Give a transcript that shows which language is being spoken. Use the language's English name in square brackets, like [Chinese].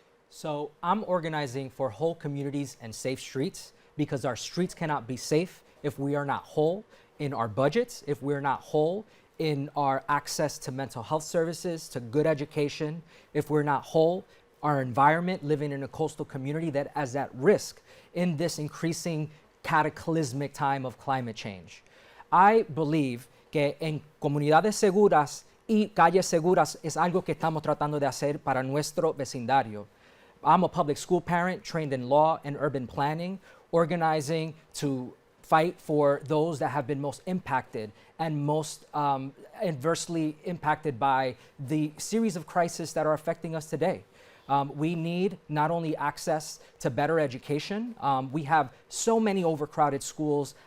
[English] So I'm organizing for whole communities and safe streets because our streets cannot be safe if we are not whole in our budgets, if we're not whole in our access to mental health services, to good education, if we're not whole, our environment, living in a coastal community that is at risk in this increasing cataclysmic time of climate change. I believe [Spanish] que en comunidades seguras y calles seguras es algo que estamos tratando de hacer para nuestro vecindario. [English] I'm a public school parent trained in law and urban planning, organizing to fight for those that have been most impacted and most adversely impacted by the series of crises that are affecting us today. We need not only access to better education, we have so many overcrowded schools.